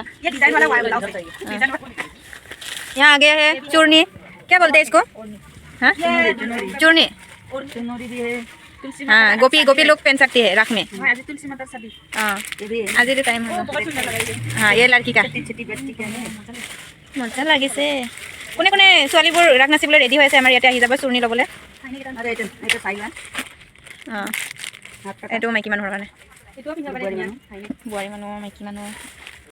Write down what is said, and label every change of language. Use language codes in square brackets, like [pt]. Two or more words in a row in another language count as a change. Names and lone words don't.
[hi] ये डिजाइन वाला ब्लाउज है डिजाइन वाला यहाँ आगे है चूर्णी क्या बोलते हैं इसको हाँ चूर्णी और चुनरी भी है तुलसी हाँ गोपी लोग पहन सकती है राख में आज तुलसी माता सभी हाँ ये भी है आज टाइम होगा बहुत सुंदर लगा ये हाँ ये लड़की का छोटी बच्ची का है [as] মজা লাগিছে কোনে কোনে ছোৱালীবোৰ ৰাখ নাচিবলৈ ৰেডি হৈ আছে আমাৰ ইয়াতে আহি যাব চুৰ্ণি ল'বলৈ अरे এটা সাইলা অঁ এইটো মাইকী মানুহৰ কাৰণে এইটো পিন্ধিব পাৰে বোৱাৰী মানুহ মাইকী মানুহ